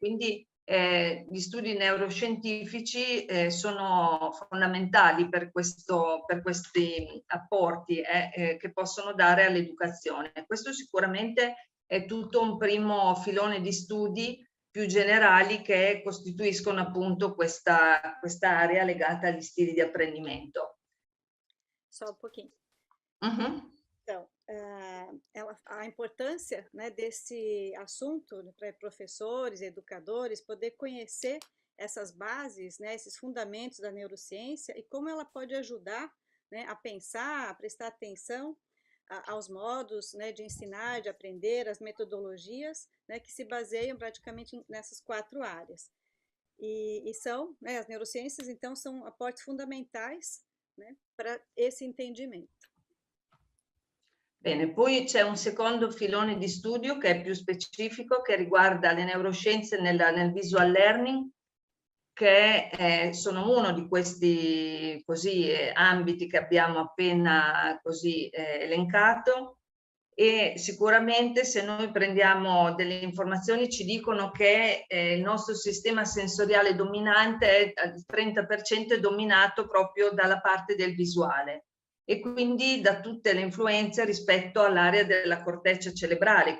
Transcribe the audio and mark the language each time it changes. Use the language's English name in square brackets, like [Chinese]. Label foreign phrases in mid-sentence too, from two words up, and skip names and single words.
[Italian] Quindi gli studi neuroscientifici sono fondamentali per questi apporti che possono dare all'educazione. Questo sicuramente è tutto un primo filone di studi più generali che costituiscono appunto questa area legata agli stili di apprendimento. [Portuguese] Só um pouquinho. Uhum. Então, a importância, né, desse assunto, né, para professores, educadores, poder conhecer essas bases, né, esses fundamentos da neurociência e como ela pode ajudar, né, a pensar, a prestar atenção aos modos, né, de ensinar, de aprender, as metodologias, né, que se baseiam praticamente nessas 4 áreas. E são, né, as neurociências, então, são aportes fundamentais, né, para esse entendimento. [Italian] Bene, poi c'è un secondo filone di studio che è più specifico, che riguarda le neuroscienze nel [English] visual learning, [Italian] che sono uno di questi così ambiti che abbiamo appena così elencato, e sicuramente se noi prendiamo delle informazioni ci dicono che il nostro sistema sensoriale dominante è al 30% è dominato proprio dalla parte del visuale e quindi da tutte le influenze rispetto all'area della corteccia cerebrale.